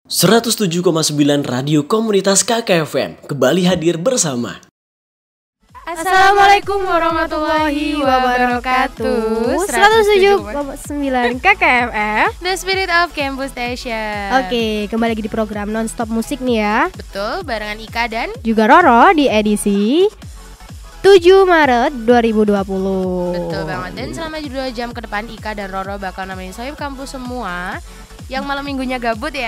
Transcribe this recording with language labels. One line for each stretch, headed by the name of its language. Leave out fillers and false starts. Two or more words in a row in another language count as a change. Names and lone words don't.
Indonesian: 107,9 Radio Komunitas KKFM kembali hadir bersama.
Arabic: Assalamualaikum warahmatullahi wabarakatuh.
Indonesian: 107,9 KKFM,
English: The Spirit of Campus Station.
Indonesian: Oke, kembali lagi di program Nonstop Musik nih ya. Betul, barengan Ika dan juga Roro di edisi 7 Maret 2020. Betul banget. Dan selama 2 jam ke depan Ika dan Roro bakal nemenin Sohib Kampus semua yang malam minggunya gabut ya.